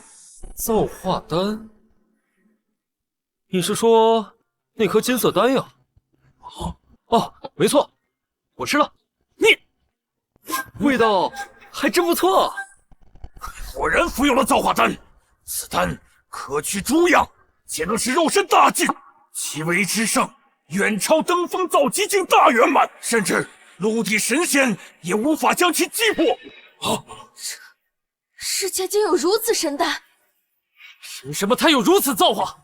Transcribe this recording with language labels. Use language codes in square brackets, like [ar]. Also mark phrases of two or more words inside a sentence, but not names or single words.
[zh] 造化丹？你是說那顆金色丹呀？哦，沒錯，我吃了。你味道還真不錯。果然服用了造化丹，此丹可去諸陽，且能使肉身大進，其為之盛，遠超登峰造極境大圓滿，甚至陸地神仙也無法將其擊破。啊！世界竟有如此神丹！憑什麼他有如此造化？